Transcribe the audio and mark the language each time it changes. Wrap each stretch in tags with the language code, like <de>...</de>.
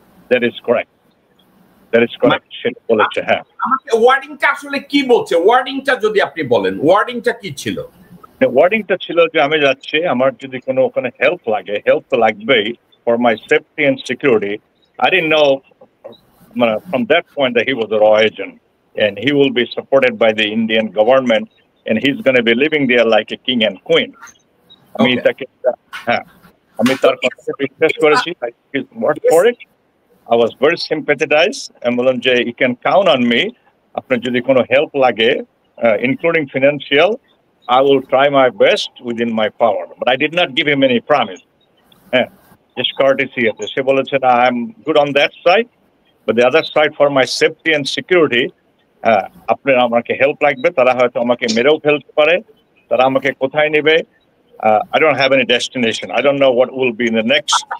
<en>That is correct.</en> <bn>সেটা বলেছে। হ্যাঁ, আমাকে ওয়ার্ডিংটা আসলে কি বলছে, ওয়ার্ডিংটা যদি আপনি বলেন, ওয়ার্ডিংটা কি ছিল? ওয়ার্ডিংটা ছিল যে আমি যাচ্ছি, আমার যদি কোনো ওখানে হেল্প লাগে, হেল্প তো লাগবেই</bn> <en>For my safety and security. I didn't know from that point that he was a raw agent and he will be supported by the Indian government and he's going to be living there like a king and queen.</en> <bn>আমি তাকে আমি তার কথা বিশ্বাস করেছি,</bn> <en>I took his word for it. I was very sympathized and</en> <bn>বললাম যে</bn> <en>you can count on me,</en> <bn>আপনার যদি কোনো হেল্প লাগে</bn> <en>including financial, I will try my best within my power. But I did not give him any promise. Just courtesy</en> <bn>আছে। সে বলেছে না,</bn> <en>I am good on that side, but the other side for my safety and security,</en> <bn>আপনার আমাকে help লাগবে, তারা হয়তো আমাকে মেরেও ফেলতে পারে, তারা আমাকে কোথায় নেবে,</bn> <en>I don't have any destination. I don't know what will be in the next.</en>